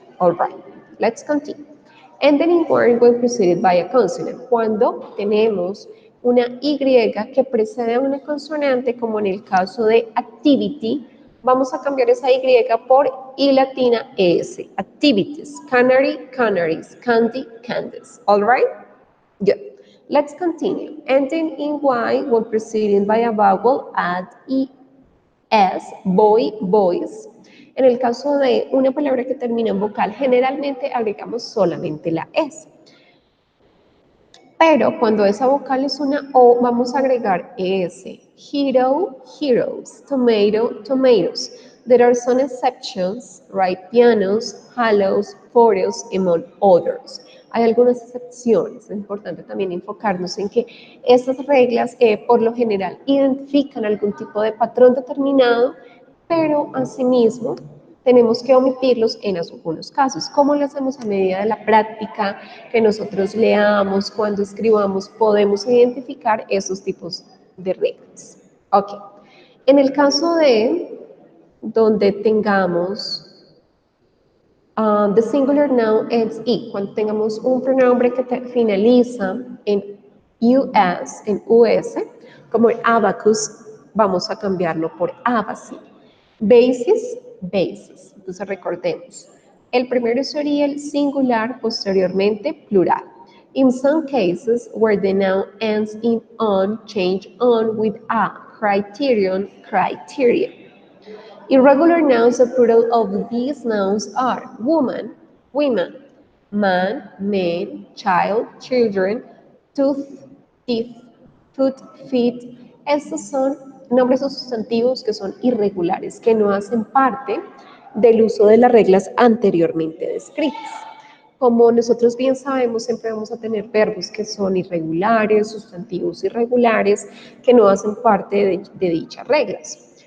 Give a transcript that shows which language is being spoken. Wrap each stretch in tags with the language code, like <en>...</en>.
<en>All right, let's continue. Ending word when preceded by a consonant.</en> <es>Cuando tenemos una Y que precede a una consonante, como en el caso de activity, vamos a cambiar esa Y por I latina ES.</es> <en>Activities. Canary, canaries. Candy, candies. All right? Good. Let's continue. Ending in Y when preceded by a vowel, add ES. Boy, boys.</en> <es>En el caso de una palabra que termina en vocal, generalmente agregamos solamente la S. Pero cuando esa vocal es una O, vamos a agregar ES. Hero, heroes. Tomato, tomatoes.</es> <en>There are some exceptions, right? Pianos, halos, photos, among others.</en> <es>Hay algunas excepciones. Es importante también enfocarnos en que estas reglas, por lo general, identifican algún tipo de patrón determinado, pero asimismo tenemos que omitirlos en algunos casos. ¿Cómo lo hacemos? A medida de la práctica, que nosotros leamos, cuando escribamos, podemos identificar esos tipos de reglas. Ok. En el caso de donde tengamos</es> <en>the singular noun ends E,</en> <es>cuando tengamos un pronombre que finaliza en US, en US, como el abacus, vamos a cambiarlo por abaci. Basis, basis. Entonces recordemos, el primero sería el singular, posteriormente plural.</es> <en>In some cases, where the noun ends in on, change on with a, criterion, criteria. Irregular nouns, the plural of these nouns are woman, women, man, men, child, children, tooth, teeth, foot, feet.</en> <es>Estos son nombres o sustantivos que son irregulares, que no hacen parte del uso de las reglas anteriormente descritas. Como nosotros bien sabemos, siempre vamos a tener verbos que son irregulares, sustantivos irregulares, que no hacen parte de dichas reglas.</es>